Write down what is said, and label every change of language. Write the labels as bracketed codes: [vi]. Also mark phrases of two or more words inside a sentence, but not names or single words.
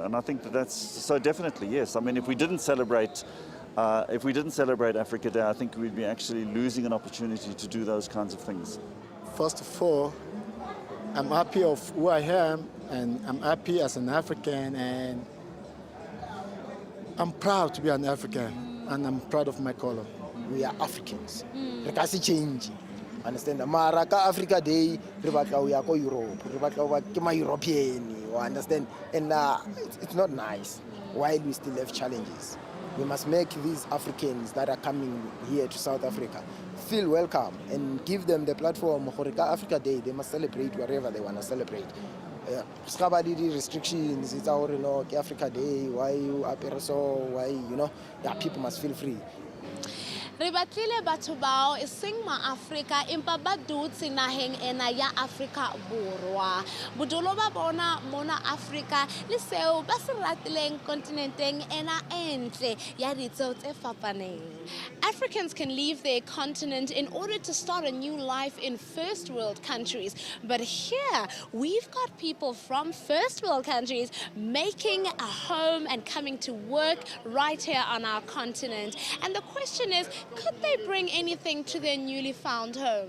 [en] And I think that's, so definitely, yes. I mean, if we didn't celebrate Africa Day, I think we'd be actually losing an opportunity to do those kinds of things. First of all, I'm happy of who I am, and I'm happy as an African, and I'm proud to be an African, and I'm proud of my color. We are Africans. [st] Re ka se change. Understand? Mara ka Africa Day, re batla o ya ko Europe, re batla o ba ke ma European, [en] you understand? And it's not nice while we still have challenges. We must make these Africans that are coming here to South Africa feel welcome and give them the platform. For Africa Day, they must celebrate wherever they want to celebrate. Restrictions, it's our, you know, Africa Day, why you appear so, why, you know, yeah, people must feel free. [st] Re batlile batho bao e seng ma-Afrika empa ba dutse naheng ena ya Afrika Borwa. Bodolo ba bona mona Afrika le seo ba se ratileng kontinenteng ena entle ya ditso tse fapaneng. [en] Africans can leave their continent in order to start a new life in first world countries. But here, we've got people from first world countries making a home and coming to work right here on our continent. And the question is, could they bring anything to their newly found home?